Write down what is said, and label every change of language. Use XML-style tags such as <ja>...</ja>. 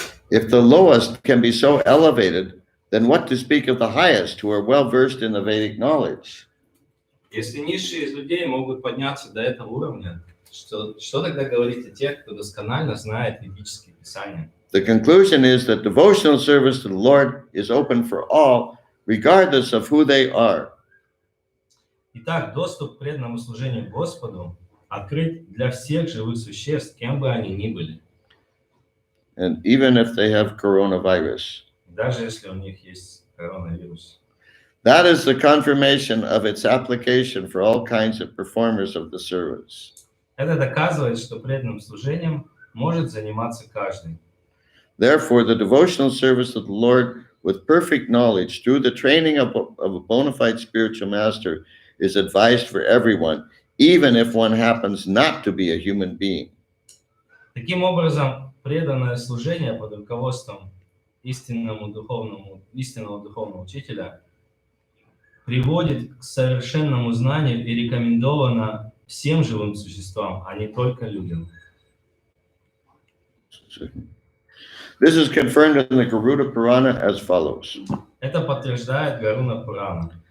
<en>If the lowest can be so elevated, then what to speak of the highest who are well versed in the Vedic knowledge?</en> <ru>Если низшие из людей могут подняться до этого уровня, что тогда говорить о тех, кто досконально знает ведические писания?</ru> <en>The conclusion is that devotional service to the Lord is open for all, regardless of who they are.</en> <ru>Итак, доступ к преданному служению Господу открыт для всех живых существ, кем бы они ни были,</ru> <en>And even if they have coronavirus.</en> <ru>даже если у них есть коронавирус.</ru> <en>That is the confirmation of its application for all kinds of performers of the service.</en> <ru>Это доказывает, что преданным служением может заниматься каждый.</ru> <en>Therefore, the devotional service of the Lord with perfect knowledge through the training of a bona fide spiritual master is advised for everyone, even if one happens not to be a human being.</en> <ru>Таким образом, преданное служение под руководством истинного духовного учителя приводит к совершенному знанию и рекомендовано всем живым существам, а не только людям.</ru> <en>This is confirmed in the Garuda Purana as follows.</en> <ru>Это подтверждает Гаруна Пурана.</ru>